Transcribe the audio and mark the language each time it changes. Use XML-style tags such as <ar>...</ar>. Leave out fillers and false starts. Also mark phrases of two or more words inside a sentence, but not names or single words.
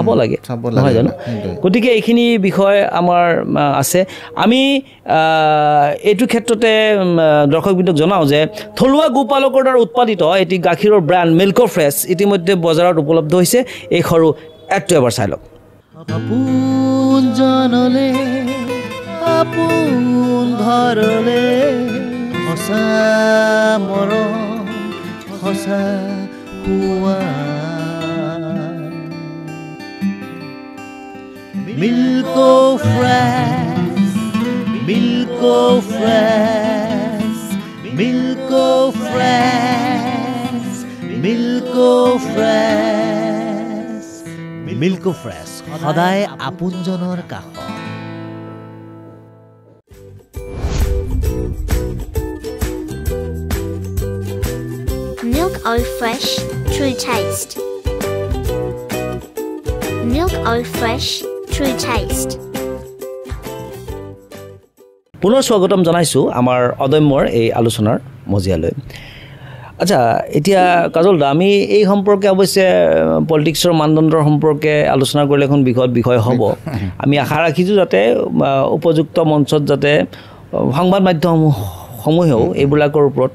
<as>লাগে নহয় জানো গতিকে এইখিনি বিষয় আমাৰ আছে আমি এইটো ক্ষেত্ৰতে দৰ্শকবৃন্দক জনাওঁ যে থলুৱা গোপালকৰ দ্বাৰা উৎপাদিত এটি গাখীৰৰ ব্ৰেণ্ড মিল্ক ফ্ৰেছ ইতিমধ্যে বজাৰত উপলব্ধ হৈছে এই সৰু এডটো এবাৰ চাই লওক আপোন জনলে আপোন ঘৰলে সঁচা মৰম সঁচা Milko fresh, Milko fresh, Milko fresh, Milko fresh, Milko fresh. সদায় আপোনজনৰ কাষ</as> <en>Milk Oil Fresh, true taste. Milk Oil Fresh, true taste.</en> <as>পুনৰ স্বাগতম জনাইছোঁ আমাৰ অদম্যৰ এই আলোচনাৰ মজিয়ালৈ আচ্ছা এতিয়া কাজল দা আমি এই সম্পৰ্কে অৱশ্যে পলিটিক্সৰ মানদণ্ডৰ সম্পৰ্কে আলোচনা কৰিলে এখন বিষয় হ'ব আমি আশা ৰাখিছোঁ যাতে উপযুক্ত মঞ্চত যাতে সংবাদ মাধ্যমসমূহেও এইবিলাকৰ ওপৰত</as>